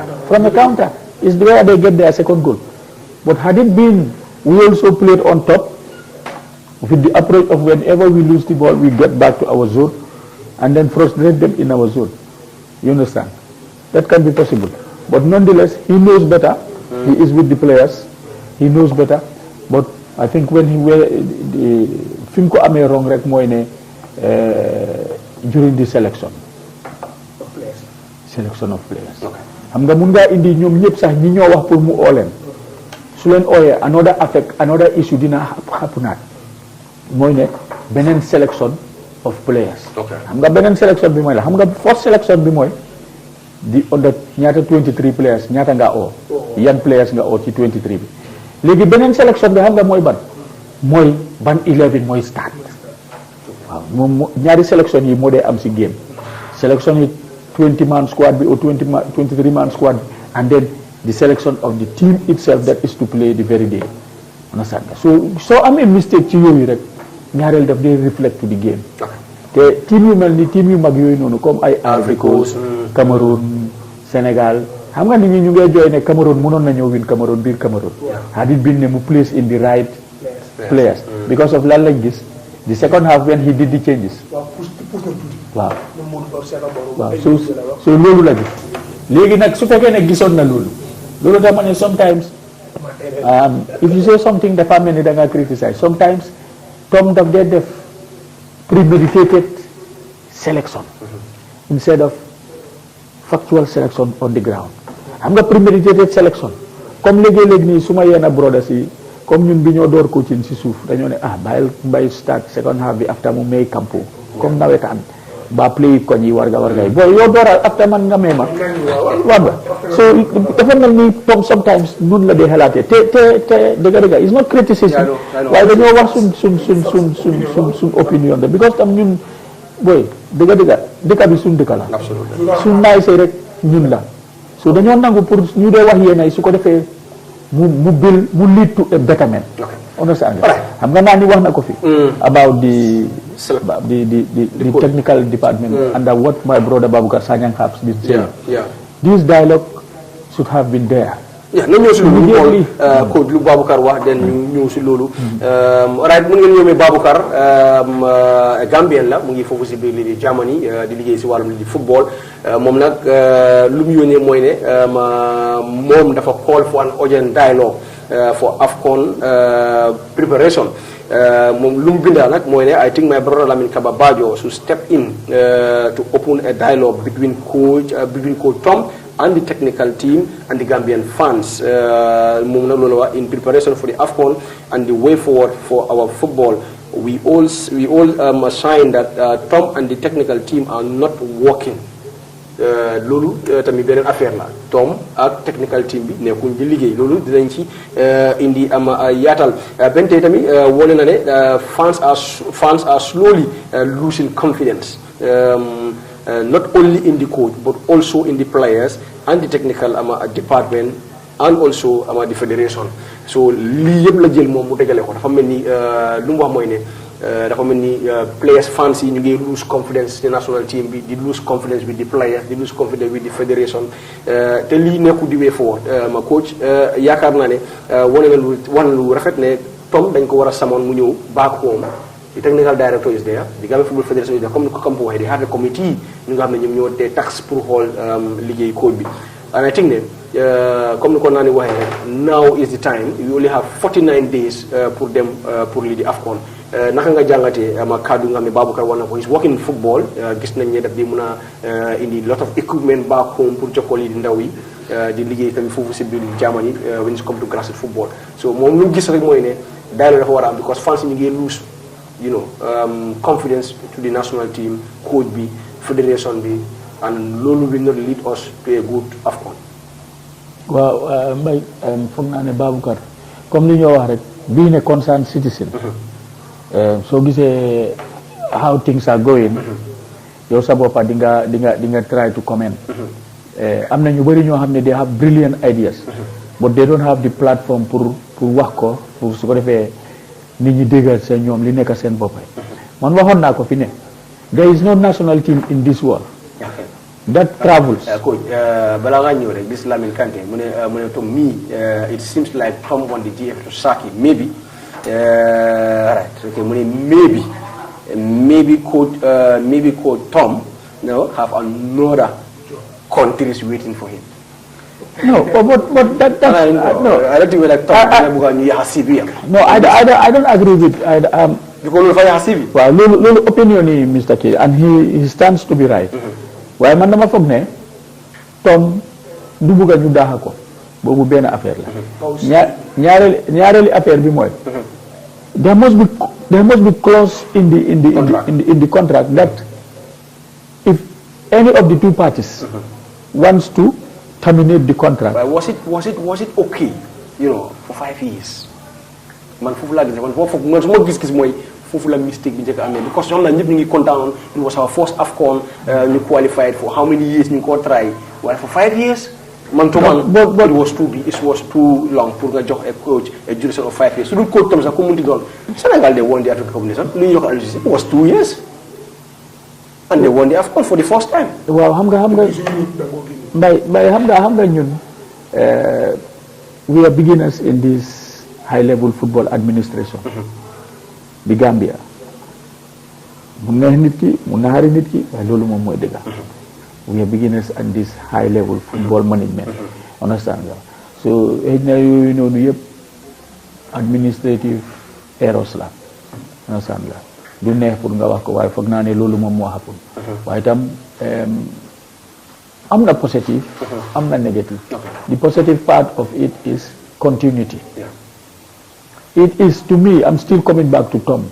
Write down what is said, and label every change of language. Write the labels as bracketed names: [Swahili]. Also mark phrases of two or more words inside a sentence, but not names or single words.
[English] From a counter is where they get their second goal. But had it been, we also played on top with the approach of whenever we lose the ball, we get back to our zone and then frustrate them in our zone. You understand? That can be possible. But nonetheless, he knows better. He is with the players. He knows better. But I think when he were Finko ame wrong [Wolof] rek moy ne [English] during the selection of players. [Wolof] Xam nga mun nga indi ñoom ñëpp sax ñi ñoo wax pour mu ooleen su leen ooyee [English] another issue [Wolof] dina xapunaat mooy ne beneen [English] selection of players. [Wolof] Xam nga beneen selection bi mooy la xam nga [English] first selection [Wolof] bi mooy di under ñaata 23 players ñaata nga oo yan players nga oo ci 23 bi léegi beneen selection bi xam nga mooy ban 11 mooy start waaw moom ñaari selection yi moo dee am si game selection yi [English] 20-man squad or 23-man squad, and then the selection of the team itself that is to play the very day. Understand? So I made mistake to you, [Wolof] ñaareel daf dey [English] reflect to the game. The team [Wolof] yu mel ni team yu mag yooyu noonu comme ay Ivory Coast, Cameroon, Sénégal. Xam nga nit ñi ñu ngi joy ne Cameroon mënoon na ñëw win Cameroon biir Cameroon. [English] Had it been [Wolof] ne mu [English] place in the right players. Because of [Wolof] lan lañ gis [English] the second half when he did the changes. [Wolof] Wow. So loolu la gis léegi nag su fekkee ne gisoon na loolu dama ne [English] sometimes if you say something [Wolof] dafa mel ni da nga [English] criticize sometimes [Wolof] Tom daf dee def [English] premeditated selection instead of factual selection on the ground. [Wolof] Xam nga [English] premeditated selection [Wolof] comme léegi-léegi nii su ma yenn brothers yi comme ñun bi ñoo door coaching si suuf dañoo ne bàyyil mbay [English] start second half [Wolof] bi after mu may campo comme nawetaan ba play koñ yi warga yi boy yow dooral after man nga may ma waaw nga so dafa mel ni comme sometimes nun la dee xalaatee te dëgg [English] it's not criticism [Wolof] waaye dañoo wax suñ opinion de because tam ñun boy dëgg bi suñ dëkk la suñ naay say rek ñun la so dañoo nangu pour ñu dee wax yéenay su ko defee mu [English] lead to a betterment understand [Wolof] xam nga naa ni wax na ko fi [English] about the technical department under what my brother Babukar Sanyang has been saying. This dialogue should have been there. [Wolof] na ñëw si loolu ko lu Babukar wax den ñëw si loolu right mu ngeen ñëwee Babukar Gambien la mu ngi foofu si biir li di Germany di liggéey si wàllum li di football moom nag lu mu yónnee mooy ne moom dafa [English] call for an urgent dialogue for Afcon preparation [Wolof] moom lu mu bindaa nag mooy ne [English] I think my brother Lamin Kaba Bajo should step in to open a dialogue between coach Tom and the technical team and the Gambian fans in preparation for the Afcon and the way forward for our football. We all sign that Tom and the technical team are not working. [Wolof] Loolu tamit beneen affaire la Tom ak [English] technical team [Wolof] bi nekkuñ di liggéey loolu dinañ ci indi am yaatal benn tey tamit wone na ne [English] fans are slowly losing confidence. Not only in the coach but also in the players and the technical department and also the federation. [Wolof] So lii yëpp la jël moom mu dajale ko dafa mel ni lu mu wax mooy ne dafa mel ni players fans yi ñu ngi [English] lose confidence [Wolof] ci [English] national team [Wolof] bi di [English] lose confidence with the players [Wolof] di [English] lose confidence with the federation [Wolof] te lii nekku di [English] way forward [Wolof] ma coach yaakaar naa ne wane na lu rafet ne Tom dañ ko war a samoon mu ñëw [English] back home. The technical director is there, the Gambia Football Federation is there, [Wolof] comme ni ko Kampo waxee, [English] they have a committee [Wolof] ñu nga xam ne ñoom ñoo dee tax pour xool liggéey code bi. [English] And I think [Wolof] ne comme ni ko naa ni waxee rek [English] now is the time we only have 49 days [Wolof] pour dem pour lii di Afcon naka nga jàngatee kaddu nga xam ne Baboucarr wax na ko [English] is working in football [Wolof] gis nañ ne daf di mun a indi [English] lot of equipment back home [Wolof] pour jokkoo lii di ndaw yi di liggéey tamit foofu si biir Germany [English] when it comes to grassroots football. [Wolof] So moom lu gis rek mooy ne daal dafa war a am because fans ñu ngi [English] lose confidence to the national team, [Wolof] coach bi, federation bi, and loolu [English] will not lead us to a good Afcon. [Wolof] Waaw Mbaye foog naa ne Baboucarr comme li ñoo wax rek [English] being a concerned citizen [Wolof] soo gisee [English] how things are going [Wolof] yow sa boppa di nga [English] try to comment [Wolof] am na ñu bëri ñoo xam ne [English] they have brilliant ideas but they don't have the platform [Wolof] pour wax ko pour su ko defee nit ñi déggal seen ñoom li nekk seen bopp man waxoon naa ko fi ne [English] there is no national team in this world that travels. Coach [Wolof] balaa ngaa ñëw rek [English] this Lamin Kante [Wolof] mu ne [English] to me it seems like Tom on the GF to Saki maybe right okay [Wolof] mu ne [English] maybe coach Tom have another countries waiting for him. No, but that no. I don't think like Tom. No, I don't agree with. Because of well, little opinion, Mr. K, and he stands to be right. [Wolof] Why man dama foog ne Tom du bëgg ñu daaxa ko boobu benn affaire la. ñaareeli affaire bi mooy. [English] There must be clause in the contract that if any of the two parties wants to terminate the contract. But was it okay, for 5 years? [Wolof] Man fofu la gis man suma gis mooy fofu la mistake bi njëkk amee because ñoom la ñëpp ñu ngi kontaan [English] it was our first Afcon [Wolof] ñu [English] qualified for how many years [Wolof] ñu ko try waaye [English] for 5 years man to man it was too long [Wolof] pour nga jox [English] a coach a duration of 5 years [Wolof] su dul coach tam sax ku munti doon Sénégal [English] they won the African Cup of Nations [Wolof] lu ñu jox Aliou Cissé [English] it was 2 years and they won the Afcon for the first time. [Wolof] waaw xam nga Mbaye xam nga ñun [English] we are beginners in this high level football administration [Wolof] di Gambia mu neex nit ki mu naxari nit ki waaye loolu moom mooy dëgg [English] we are beginners in this high level football management [Wolof] understand nga so xëy na yooyu noonu yëpp [English] administrative errors [Wolof] la understand nga du neex pour nga wax ko waaye foog naa ne loolu moom moo happen waaye itam am na positive am na negative [English] the positive part of it is continuity it is to me, I'm still coming back to Tom.